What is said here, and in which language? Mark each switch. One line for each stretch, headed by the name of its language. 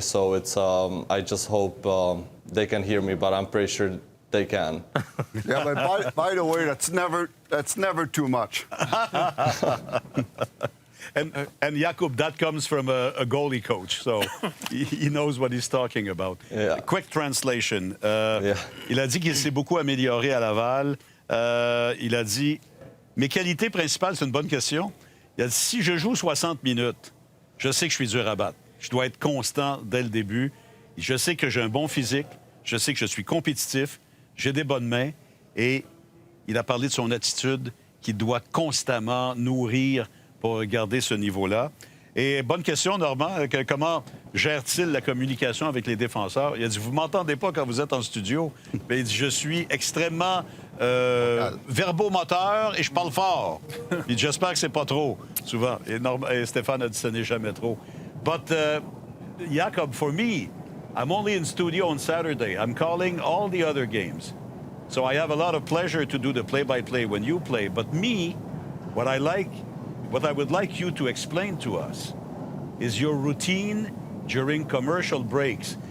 English: So it's I just hope they can hear me, but I'm pretty sure they can. Yeah, but by the way, that's never too much. And Jakub, that comes from a goalie coach, so he knows what he's talking about. Yeah. Quick translation. Yeah.
French: Il a dit qu'il s'est beaucoup amélioré à Laval. Il a dit, mes qualités principales, c'est une bonne question. Il a dit, si je joue 60 minutes, je sais que je suis dur à battre. Je dois être constant dès le début. Je sais que j'ai un bon physique. Je sais que je suis compétitif. J'ai des bonnes mains. Et il a parlé de son attitude qu'il doit constamment nourrir pour garder ce niveau-là. Et bonne question, Normand. Comment gère-t-il la communication avec les défenseurs? Il a dit, vous ne m'entendez pas quand vous êtes en studio. Mais il dit, je suis extrêmement verbomoteur et je parle fort. Il dit, j'espère que c'est pas trop, souvent. Et Stéphane a dit, ce n'est jamais trop.
English: But, Jakub, for me, I'm only in studio on Saturday. I'm calling all the other games. So I have a lot of pleasure to do the play-by-play when you play. But me, what I would like you to explain to us is your routine during commercial breaks.